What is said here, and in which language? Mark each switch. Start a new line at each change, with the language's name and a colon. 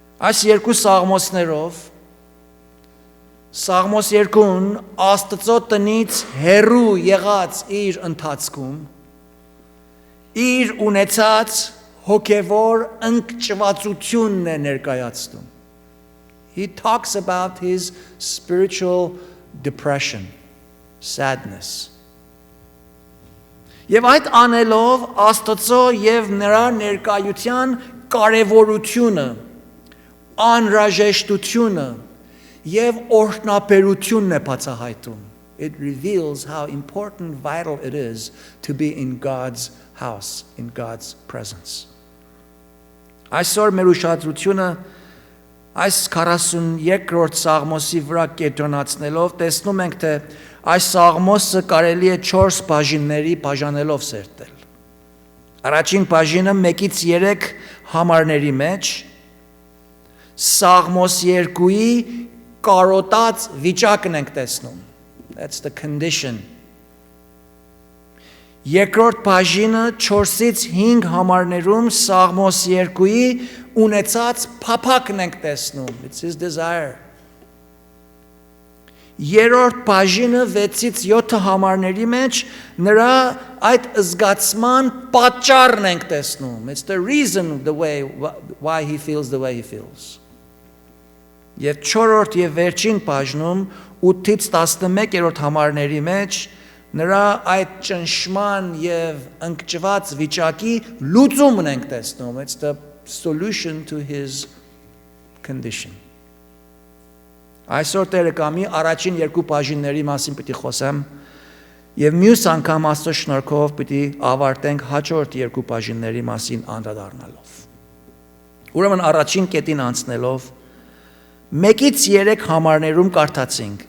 Armenian: Այս երկու Սաղմոսներով Սաղմոս 2-ն Աստծո տնից հեռու եղած իր ընթացքում իր ունեցած հոգևոր ընկճվածությունն է ներկայացնում։
English: He talks about his spiritual depression, sadness.
Armenian: Եվ այդ անելով Աստծո եւ նրա ներկայության կարևորությունը, անհրաժեշտությունը եւ օրհնաբերությունն է բացահայտում.
English: It reveals how important, vital it is to be in God's house, in God's presence.
Armenian: Այսօր մեր ուշադրությունը այս 42-րդ Սաղմոսի վրա կենտրոնացնելով տեսնում ենք, թե այս Սաղմոսը կարելի է 4 բաժինների բաժանելով սերտել։ Առաջին բաժինը 1-ից 3 համարների մեջ Սաղմոս 2-ի կարոտած վիճակն ենք տեսնում.
English: That's the condition.
Armenian: Երկրորդ բաժինը 4-ից 5 համարներում Սաղմոս 2-ի ունեցած փափակն ենք տեսնում.
English: It's his desire.
Armenian: Երրորդ բաժինը 6-ից 7 համարների մեջ նրա այդ զգացման պատճառն ենք տեսնում.
English: It's the reason why he feels the way he feels.
Armenian: Եվ 4-րդ եւ վերջին բաժնում 8-ից 11-րդ համարների մեջ նրա այդ ճնշման եւ ընկճված վիճակի լուծումն ենք տեսնում.
English: It's the solution to his condition.
Armenian: Այսօր Տերը կամի առաջին երկու բաժինների մասին պիտի խոսեմ եւ մյուս անգամ Աստծո շնորհքով պիտի ավարտենք հաջորդ երկու բաժինների մասին անդրադառնալով։ Ուրեմն առաջին կետին անցնելով 1-ից 3 համարներում կարդացինք.